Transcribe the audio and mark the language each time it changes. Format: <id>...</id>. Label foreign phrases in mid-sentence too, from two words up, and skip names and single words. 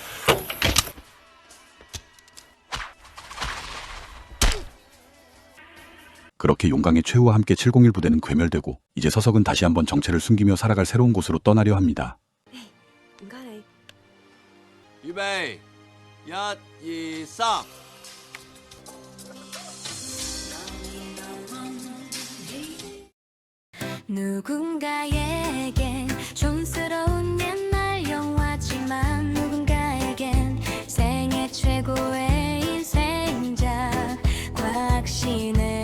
<ko>그렇게 용강의 최후와 함께 701 부대는 괴멸되고 이제 서석은 다시 한번 정체를 숨기며 살아갈 새로운 곳으로 떠나려 합니다.</ko> <yue>唔該你。預備，一、二、三。</yue> <ko>누군가에겐 촌스러운 옛날 영화지만 누군가에겐 생애 최고의 인생작 과학신의</ko>